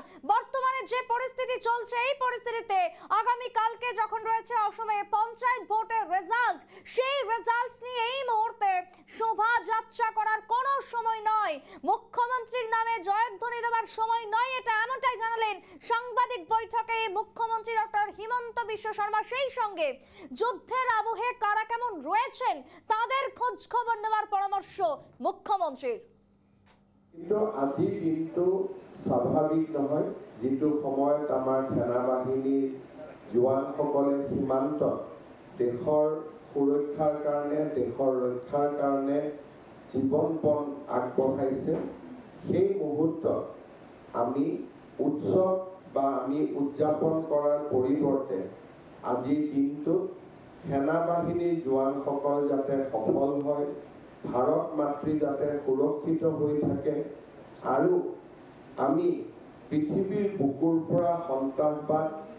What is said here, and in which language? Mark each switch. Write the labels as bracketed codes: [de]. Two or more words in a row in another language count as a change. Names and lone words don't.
[bn] বর্তমানে যে পরিস্থিতি চলছে, এই পরিস্থিতিতে আগামী কালকে যখন রয়েছে অসমে পঞ্চায়েত ভোটের রেজাল্ট, সেই রেজাল্ট নিয়ে এই মুহূর্তে শোভাযাত্রা করার কোনো সময় নয়, মুখ্যমন্ত্রীর নামে জয়ধ্বনি দেওয়ার সময় নয়। এটা এমনটাই জানালেন সাংবাদিক বৈঠকে মুখ্যমন্ত্রী ডক্টর হিমন্ত বিশ্ব শর্মা। সেই সঙ্গে যুদ্ধের আবহে কারা কেমন রয়েছেন তাদের খোঁজ খবর নেওয়ার পরামর্শ মুখ্যমন্ত্রীর। [as] কিন্তু আজি দিনটো স্বাভাৱিক নহয়, যিটো সময়ত আমাৰ সেনা বাহিনীৰ জোৱানসকলে সীমান্ত দেশৰ সুৰক্ষাৰ কাৰণে, দেশৰ ৰক্ষাৰ কাৰণে জীৱনপণ আগবঢ়াইছে। সেই মুহূৰ্তত আমি উৎসৱ বা আমি উদযাপন কৰাৰ পৰিৱৰ্তে আজিৰ দিনটোত সেনা বাহিনীৰ জোৱানসকল যাতে সফল হয়, ভাৰত মাতৃ যাতে সুৰক্ষিত হৈ থাকে আৰু আমি পৃথিৱীৰ বুকুৰ পৰা সন্ত্ৰাসবাদ